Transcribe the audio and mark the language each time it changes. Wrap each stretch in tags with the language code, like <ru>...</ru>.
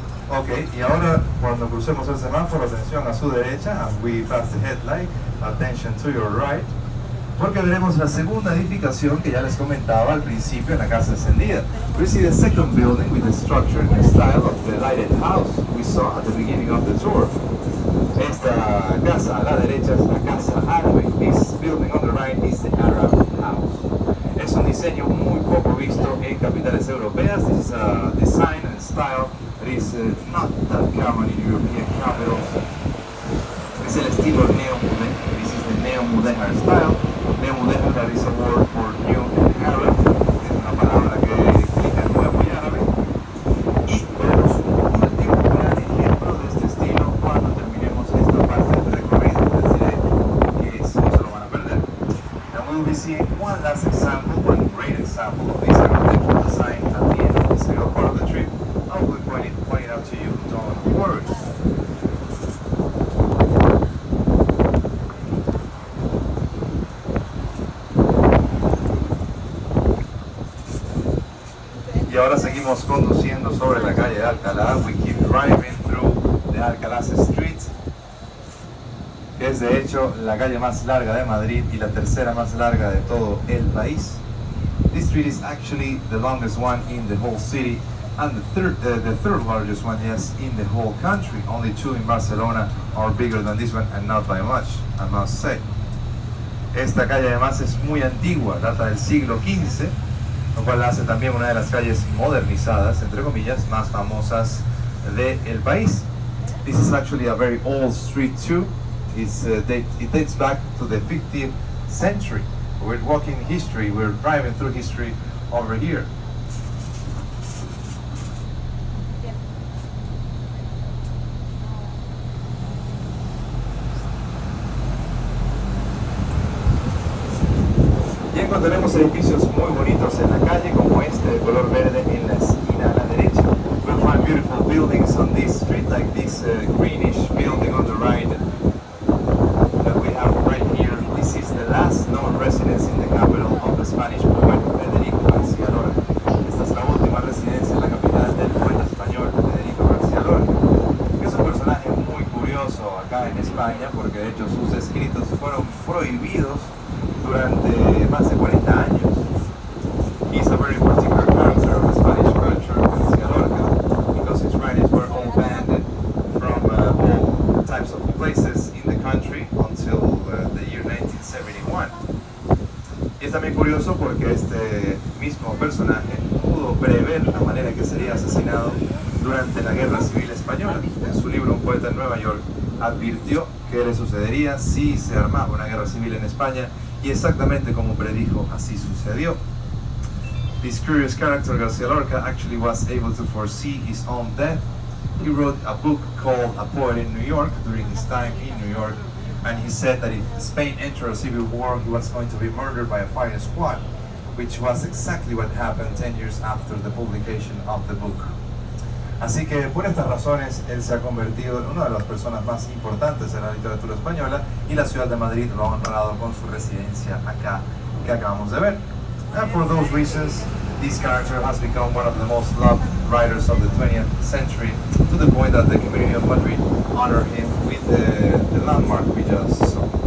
<es>Ok, y ahora cuando crucemos el semáforo, atención a su derecha,</es> <en>as we pass the headlight, attention to your right,</en> <es>porque veremos la segunda edificación que ya les comentaba al principio en la casa encendida.</es> <en>We see the second building with the structure and the style of the lighted house we saw at the beginning of the tour.</en> <es>Esta casa a la derecha es la casa árabe.</es> <en>This building on the right is the Arab house.</en> <es>Es un diseño muy poco visto en capitales europeas.</es> <en>This is a design and style that is not that common in European capitals.</en> <es>Es el estilo neo-mudéjar.</es> <en>This is the neo-mudéjar style. Neo-mudéjar, that is a word for new in Arab.</en> <es>Es una palabra que significa nuevo y árabe. Y veremos un último gran ejemplo de este estilo cuando terminemos esta parte del recorrido. Les diré que no se lo van a perder.</es> <en>And we will be seeing one last example, one great example of this architectural design at the end of the second part of the trip. I will point it out to you, don't worry.</en> <es>Y ahora seguimos conduciendo sobre la calle de Alcalá.</es> <en>We keep driving through the Alcalá Street,</en> <es>que es de hecho la calle más larga de Madrid y la tercera más larga de todo el país.</es> <en>This street is actually the longest one in the whole city and the third largest one, yes, in the whole country. Only two in Barcelona are bigger than this one, and not by much, I must say.</en> <es>Esta calle además es muy antigua, data del siglo XV, lo cual la hace también una de las calles modernizadas, entre comillas, más famosas del país.</es> <en>This is actually a very old street too. It dates back to the 15th century. We're walking history, we're driving through history over here.</en> <es>edificios muy bonitos en la calle, como este de color verde en la esquina a la derecha.</es> <en>We'll find beautiful buildings on this street, like this greenish building on the right that we have right here. This is the last known residence in the capital of the Spanish poet, Federico García Lorca.</en> <es>Esta es la última residencia en la capital del poeta español, Federico García Lorca. Es un personaje muy curioso acá en España, porque de hecho sus escritos fueron prohibidos durante más de 40 años.</es> <en>He's a very particular character of the Spanish culture, García Lorca, because his writings were all banned from all types of places in the country until the year 1971.</en> <es>Y es también curioso porque este mismo personaje pudo prever la manera en que sería asesinado durante la Guerra Civil Española. En su libro Un poeta en Nueva York advirtió qué le sucedería si se armaba una guerra civil en España, y exactamente como predijo, así sucedió.</es> <en>This curious character, García Lorca, actually was able to foresee his own death. He wrote a book called A Poet in New York during his time in New York, and he said that if Spain entered a civil war, he was going to be murdered by a firing squad, which was exactly what happened 10 years after the publication of the book.</en> <es>Así que por estas razones él se ha convertido en una de las personas más importantes en la literatura española, y la ciudad de Madrid lo ha honrado con su residencia acá que acabamos de ver.</es> <en>And for those reasons, this character has become one of the most loved writers of the 20th century, to the point that the community of Madrid honored him with the landmark we just saw.</en>